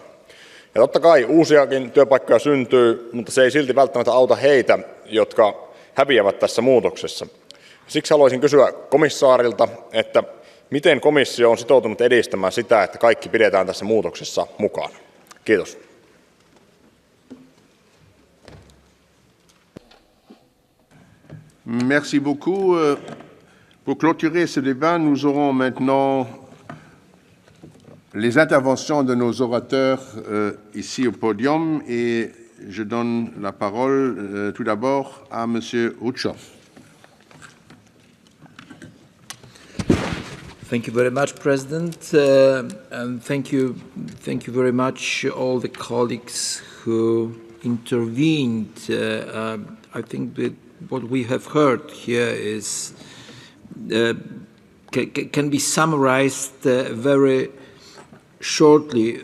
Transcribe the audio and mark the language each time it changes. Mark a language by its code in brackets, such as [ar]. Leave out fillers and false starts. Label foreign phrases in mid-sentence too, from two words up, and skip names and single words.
[fi] Ja totta kai uusiakin työpaikkoja syntyy, mutta se ei silti välttämättä auta heitä, jotka häviävät tässä muutoksessa. Siksi haluaisin kysyä komissaarilta, että miten komissio on sitoutunut edistämään sitä, että kaikki pidetään tässä muutoksessa mukana. Kiitos. [fr] Merci beaucoup. Pour clôturer ce débat, nous aurons maintenant les interventions de nos orateurs ici au podium et je donne la parole tout d'abord à M. Rouchov. [en] Thank you very much, President, and thank you very much all the colleagues who intervened. I think that what we have heard here is can be summarized very shortly.